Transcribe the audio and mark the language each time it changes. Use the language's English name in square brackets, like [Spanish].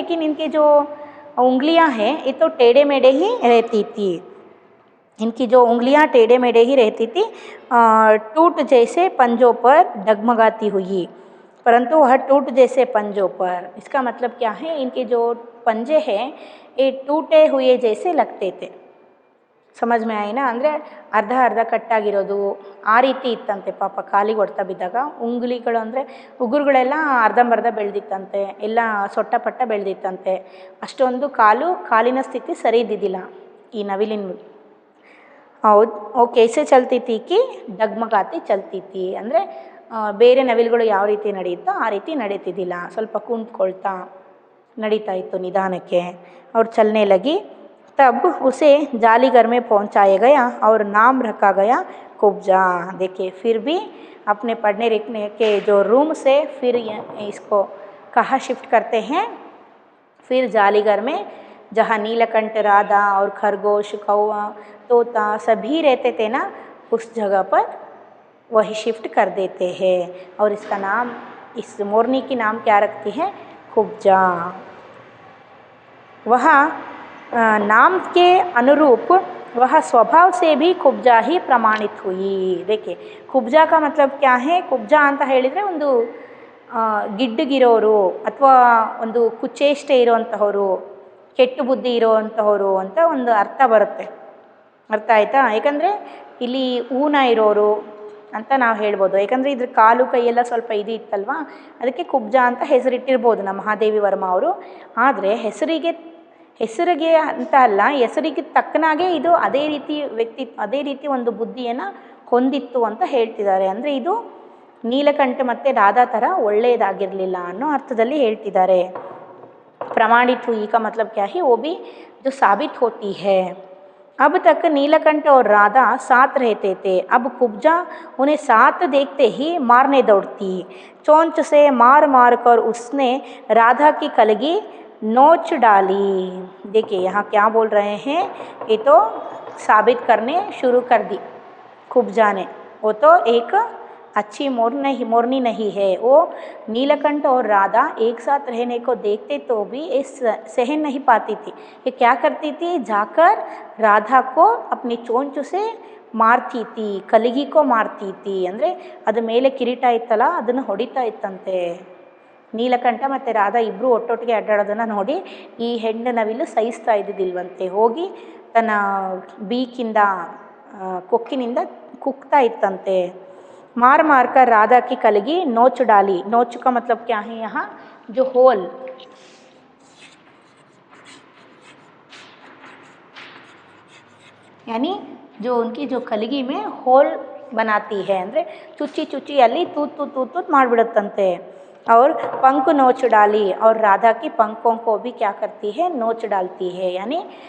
[Hindi] लेकिन इनके जो उंगलियां हैं ये तो टेढ़े मेढ़े ही रहती थी, इनकी जो उंगलियां टेढ़े मेढ़े ही रहती थी, टूट जैसे पंजों पर डगमगाती हुई, परंतु वह टूट जैसे पंजों पर, इसका मतलब क्या है, इनके जो पंजे हैं ये टूटे हुए जैसे लगते थे। समझ में आई ना, [Kannada] ಅಂದರೆ ಅರ್ಧ ಅರ್ಧ ಕಟ್ಟಾಗಿರೋದು ಆ ರೀತಿ ಇತ್ತಂತೆ ಪಾಪ, ಕಾಲಿಗೆ ಹೊಡ್ತಾ ಬಿದ್ದಾಗ ಉಂಗುಲಿಗಳು ಅಂದರೆ ಉಗುರುಗಳೆಲ್ಲ ಅರ್ಧಂಬರ್ಧ ಬೆಳೆದಿತ್ತಂತೆ, ಎಲ್ಲ ಸೊಟ್ಟಪಟ್ಟ ಬೆಳೆದಿತ್ತಂತೆ, ಅಷ್ಟೊಂದು ಕಾಲಿನ ಸ್ಥಿತಿ ಸರಿ ಇದ್ದಿದ್ದಿಲ್ಲ ಈ ನವಿಲಿನ। ಹೌದು, [Hindi] ಓ ಕೈಸೆ ಚಲ್ತಿ ತಿ ಕಿ ಡಗ್ಮಗಾತಿ ಚಲ್ತಿ ತಿ, [Kannada] ಅಂದರೆ ಬೇರೆ ನವಿಲುಗಳು ಯಾವ ರೀತಿ ನಡೆಯುತ್ತೋ ಆ ರೀತಿ ನಡೀತಿದ್ದಿಲ್ಲ, ಸ್ವಲ್ಪ ಕುಂತ್ಕೊಳ್ತಾ ನಡೀತಾ ಇತ್ತು ನಿಧಾನಕ್ಕೆ। [Hindi] और चलने लगी, तब उसे जाली घर में पहुंचाया गया और नाम रखा गया कुब्जा। देखिए फिर भी अपने पढ़ने लिखने के जो रूम से फिर इसको कहाँ शिफ्ट करते हैं, फिर जाली घर में, जहाँ नीलकंठ, राधा और खरगोश, कौवा, तोता सभी रहते थे ना, उस जगह पर वही शिफ्ट कर देते हैं। और इसका नाम, इस मोरनी की नाम क्या रखती है, कुब्जा। वह नाम के अनुरूप वह स्वभाव से भी कुब्जा ही प्रमाणित हुई। देखिए कुब्जा का मतलब क्या है, [Kannada] ಕುಬ್ಜಾ ಅಂತ ಹೇಳಿದರೆ ಒಂದು ಗಿಡ್ಡಗಿರೋರು ಅಥವಾ ಒಂದು ಕುಚೇಷ್ಟೆ ಇರೋವಂತಹವರು, ಕೆಟ್ಟು ಬುದ್ಧಿ ಇರೋವಂತಹವರು ಅಂತ ಒಂದು ಅರ್ಥ ಬರುತ್ತೆ, ಅರ್ಥ ಆಯ್ತಾ। ಯಾಕಂದರೆ ಇಲ್ಲಿ ಊನ ಇರೋರು ಅಂತ ನಾವು ಹೇಳ್ಬೋದು, ಯಾಕಂದರೆ ಇದ್ರ ಕಾಲು ಕೈಯೆಲ್ಲ ಸ್ವಲ್ಪ ಇದು ಇತ್ತಲ್ವ, ಅದಕ್ಕೆ ಕುಬ್ಜಾ ಅಂತ ಹೆಸರಿಟ್ಟಿರ್ಬೋದು ನಮ್ಮ ಮಹಾದೇವಿ ವರ್ಮ ಅವರು। ಆದರೆ ಹೆಸರಿಗೆ ಅಂತ ಅಲ್ಲ, ಹೆಸರಿಗೆ ತಕ್ಕನಾಗೆ ಇದು ಅದೇ ರೀತಿ ಅದೇ ರೀತಿ ಒಂದು ಬುದ್ಧಿಯನ್ನು ಹೊಂದಿತ್ತು ಅಂತ ಹೇಳ್ತಿದ್ದಾರೆ। ಅಂದರೆ ಇದು ನೀಲಕಂಠ ಮತ್ತು ರಾಧಾ ಥರ ಒಳ್ಳೆಯದಾಗಿರಲಿಲ್ಲ ಅನ್ನೋ ಅರ್ಥದಲ್ಲಿ ಹೇಳ್ತಿದ್ದಾರೆ। [Hindi] प्रमाणित हुई का मतलब क्या है, वो भी जो साबित होती है। अब तक नीलकंठ और राधा साथ रहते थे, अब कुब्जा उन्हें साथ देखते ही मारने दौड़ती। चोंच से मार मार कर उसने राधा की कलगी नोच डाली। देखिए यहाँ क्या बोल रहे हैं, ये तो साबित करने शुरू कर दी कुब्जा ने, वो तो एक अच्छी मोरनी नहीं है। वो नीलकंठ और राधा एक साथ रहने को देखते तो भी ये सहन नहीं पाती थी। ये क्या करती थी, जाकर राधा को अपनी चोंच से ಮಾರ್ತಿ ತಿ, ಕಲಿಗಿಕೋ ಮಾರ್ತಿ ತಿ, [Kannada] ಅಂದರೆ ಅದು ಮೇಲೆ ಕಿರೀಟ ಇತ್ತಲ್ಲ ಅದನ್ನು ಹೊಡಿತಾ ಇತ್ತಂತೆ। ನೀಲಕಂಠ ಮತ್ತು ರಾಧಾ ಇಬ್ಬರು ಒಟ್ಟೊಟ್ಟಿಗೆ ಅಡ್ಡಾಡೋದನ್ನು ನೋಡಿ ಈ ಹೆಣ್ಣು ನವಿಲು ಸಹಿಸ್ತಾ ಇದ್ದಿದ್ದಿಲ್ವಂತೆ, ಹೋಗಿ ತನ್ನ ಬೀಕಿಂದ ಕೊಕ್ಕಿನಿಂದ ಕುಕ್ತಾ ಇತ್ತಂತೆ। [Hindi] मार मार कर राधा की कलगी नोच डाली। नोच का मतलब क्या है, यहाँ जो होल यानी जो उनकी जो कलगी में होल बनाती है [Kannada] ಅಂದರೆ ಚುಚ್ಚಿ ಚುಚ್ಚಿ ಅಲ್ಲಿ [Hindi] तूत [Kannada] ಮಾಡಿಬಿಡುತ್ತಂತೆ [Hindi] और पंख नोच डाली और राधा की पंखों को भी क्या करती है नोच डालती है यानी